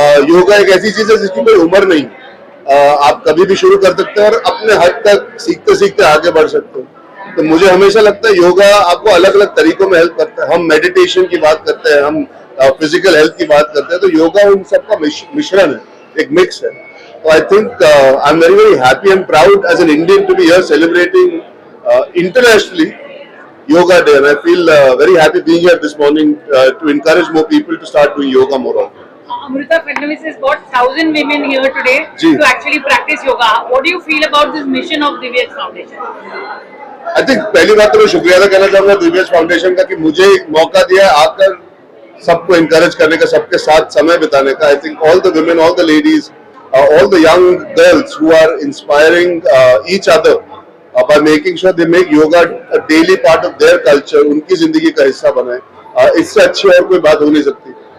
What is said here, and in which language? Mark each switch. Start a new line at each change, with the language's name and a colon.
Hindi: योगा एक ऐसी चीज है जिसकी कोई उम्र नहीं, आप कभी भी शुरू कर सकते हैं और अपने हद तक सीखते सीखते आगे बढ़ सकते हैं। तो मुझे हमेशा लगता है योगा आपको अलग अलग तरीकों में हेल्प करता है। हम मेडिटेशन की बात करते हैं, हम फिजिकल हेल्थ की बात करते हैं, तो योगा उन सबका मिश्रण है, एक मिक्स है।
English: तो I think I am very very happy and proud as an Indian to be here celebrating internationally Yoga Day, and I feel very happy being here this morning to encourage more people to start doing yoga more often. Amrita Fadnavis has got 1,000 women here today
Hindi: Ji.
English: to actually practice yoga. What do you feel about this mission of Divyaj Foundation? I think
Hindi: पहली बात तो मैं शुक्रिया अदा करना चाहूंगा दिव्यज foundation का कि मुझे एक मौका दिया है आकर सबको encourage करने का, सबके साथ समय बिताने का।
English: I think all the women, all the ladies, all the young girls who are inspiring each other by making sure they make yoga a daily part of their culture,
Hindi: उनकी जिंदगी का हिस्सा बनाए, इससे अच्छी और कोई बात हो नहीं सकती।